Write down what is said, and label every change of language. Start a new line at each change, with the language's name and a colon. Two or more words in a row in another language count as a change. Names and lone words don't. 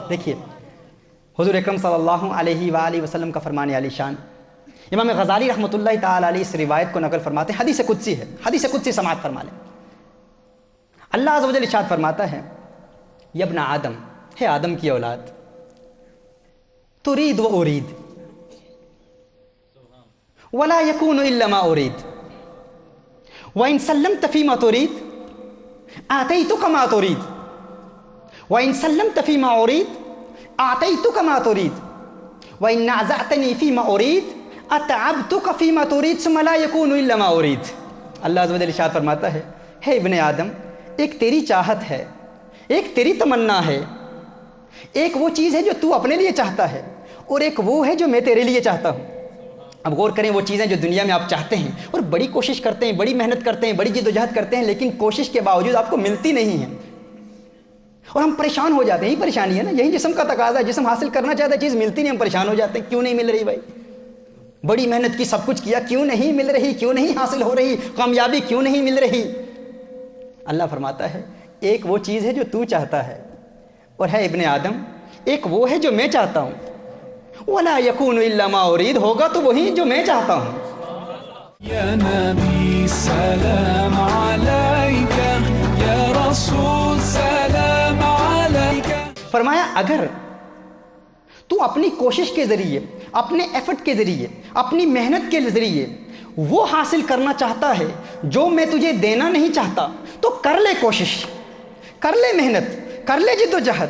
Urdu: دیکھیے، حضور اکرم
Arabic: صلی اللہ علیہ وآلہ وسلم
Urdu: کا فرمان عالی شان، امام غزالی
Arabic: رحمۃ اللہ تعالی علیہ
Urdu: اس روایت کو نقل فرماتے ہیں، حدیث قدسی ہے، حدیث قدسی سماعت فرما لیں۔ اللہ عز و جل ارشاد فرماتا ہے،
Arabic: یا ابن آدم،
Urdu: ہے آدم کی اولاد،
Arabic: ترید و ارید ولا یکون الا ما ارید وان سلمت فیما ترید آتیتک ما ترید وان سلمت فیما ارید آتیتک ما ترید وان نازعتنی فیما ارید اتعبتک فیما ترید ثم لا یکون الا ما ارید۔
Urdu: اللہ عز و جل ارشاد فرماتا ہے،
Arabic: ابن آدم،
Urdu: ایک تیری چاہت ہے، ایک تیری تمنا ہے، ایک وہ چیز ہے جو تو اپنے لیے چاہتا ہے، اور ایک وہ ہے جو میں تیرے لیے چاہتا ہوں۔ اب غور کریں، وہ چیزیں جو دنیا میں آپ چاہتے ہیں اور بڑی کوشش کرتے ہیں، بڑی محنت کرتے ہیں، بڑی جد و جہد کرتے ہیں، لیکن کوشش کے باوجود آپ کو ملتی نہیں ہیں، اور ہم پریشان ہو جاتے ہیں۔ یہی پریشانی ہے نا، یہی جسم کا تقاضا ہے، جسم حاصل کرنا چاہتا ہے، چیز ملتی نہیں، ہم پریشان ہو جاتے ہیں، کیوں نہیں مل رہی بھائی، بڑی محنت کی، سب کچھ کیا، کیوں نہیں مل رہی، کیوں نہیں حاصل ہو رہی، کامیابی کیوں نہیں مل رہی۔ اللہ فرماتا ہے، ایک وہ چیز ہے جو تو چاہتا ہے، اور ہے
Arabic: ابن آدم،
Urdu: ایک وہ ہے جو میں چاہتا ہوں،
Arabic: ولا یکون الا ما ارید،
Urdu: ہوگا تو وہی جو میں چاہتا ہوں۔
Arabic: یا نبی سلام علیکہ، یا رسول سلام عليك.
Urdu: فرمایا اگر تو اپنی کوشش کے ذریعے، اپنے ایفرٹ کے ذریعے، اپنی محنت کے ذریعے وہ حاصل کرنا چاہتا ہے جو میں تجھے دینا نہیں چاہتا، تو کر لے کوشش، کر لے محنت، کر لے جد و جہد.